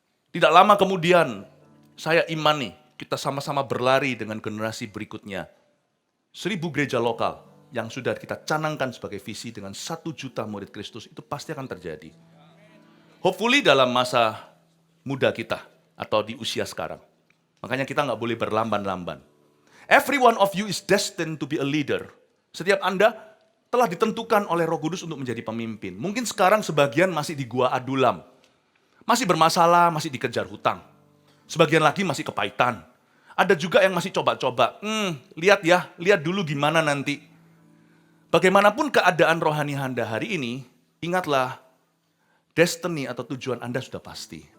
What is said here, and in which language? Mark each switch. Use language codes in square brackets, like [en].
[id] Tidak lama kemudian, saya imani kita sama-sama berlari dengan generasi berikutnya. 1.000 gereja lokal yang sudah kita canangkan sebagai visi dengan 1 juta murid Kristus, itu pasti akan terjadi. Hopefully dalam masa muda kita atau di usia sekarang. Makanya kita nggak boleh berlamban-lamban. [en] Every one of you is destined to be a leader. [id] Setiap Anda telah ditentukan oleh Roh Kudus untuk menjadi pemimpin. Mungkin sekarang sebagian masih di gua Adulam. Masih bermasalah, masih dikejar hutang. Sebagian lagi masih kepahitan. Ada juga yang masih coba-coba. Lihat dulu gimana nanti. Bagaimanapun keadaan rohani Anda hari ini, ingatlah, destiny atau tujuan Anda sudah pasti.